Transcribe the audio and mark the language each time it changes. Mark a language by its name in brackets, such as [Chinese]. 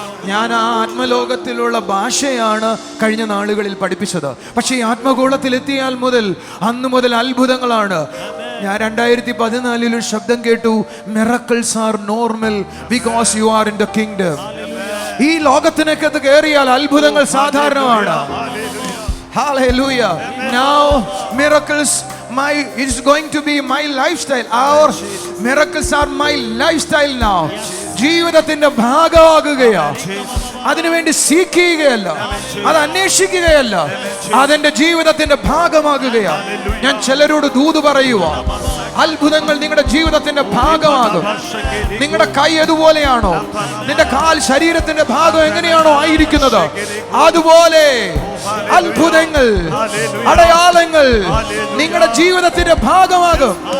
[Malayalam] ഞാൻ ആ ആത്മലോകത്തിലുള്ള ഭാഷയാണ് കഴിഞ്ഞ നാളുകളിൽ പഠിപ്പിച്ചത്. പക്ഷേ ഈ ആത്മഗോളത്തിലെത്തിയാൽ അന്ന് മുതൽ അത്ഭുതങ്ങളാണ്. ഞാൻ 2014 ഒരു ശബ്ദം കേട്ടു, [English] Miracles are normal because you are in the kingdom. [Malayalam] ഈ ലോകത്തിനകത്ത് കയറിയാൽ അത്ഭുതങ്ങൾ സാധാരണമാണ്. [English] Hallelujah. Now miracles is going to be my lifestyle. Our miracles are my lifestyle now. [Malayalam] ജീവിതത്തിന്റെ ഭാഗമാകുകയാണ്. അതിനുവേണ്ടി സീക്കുകയല്ല, അത് അന്വേഷിക്കുകയല്ല, അതെന്റെ ജീവിതത്തിന്റെ ഭാഗമാകുകയാണ്. ഞാൻ ചിലരോട് ദൂത് പറയുക, അത്ഭുതങ്ങൾ നിങ്ങളുടെ ജീവിതത്തിന്റെ ഭാഗമാകും. നിങ്ങളുടെ കൈ എതുപോലെയാണോ, നിന്റെ കാൽ ശരീരത്തിന്റെ ഭാഗം എങ്ങനെയാണോ ആയിരിക്കുന്നത്, അതുപോലെ അത്ഭുതങ്ങൾ, അടയാളങ്ങൾ നിങ്ങളുടെ ജീവിതത്തിന്റെ ഭാഗമാകും.